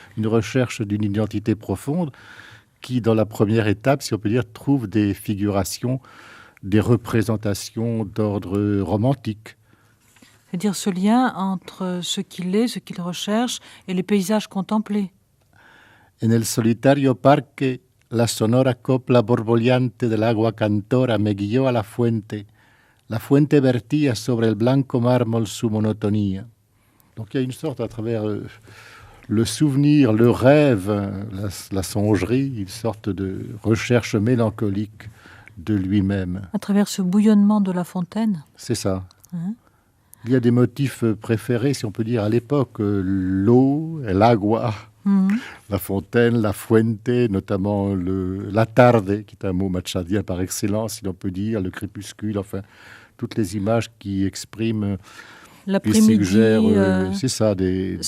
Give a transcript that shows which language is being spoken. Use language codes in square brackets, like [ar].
[fr] Une recherche d'une identité profonde qui, dans la première étape, si on peut dire, trouve des figurations, des représentations d'ordre romantique. C'est-à-dire ce lien entre ce qu'il est, ce qu'il recherche, et les paysages contemplés. [es] En el solitario parque, la sonora copla borboleante del agua cantora me guió a la fuente. La fuente vertía sobre el blanco mármol su monotonía. [fr] Donc il y a une sorte, à travers le souvenir, le rêve, la songerie, une sorte de recherche mélancolique de lui-même. À travers ce bouillonnement de la fontaine. C'est ça. Hein? Il y a des motifs préférés, si on peut dire, à l'époque. L'eau, l'agua, la fontaine, la fuente, notamment la tarde, qui est un mot machadien par excellence, si l'on peut dire, le crépuscule, enfin, toutes les images qui expriment, qui suggèrent, c'est ça, des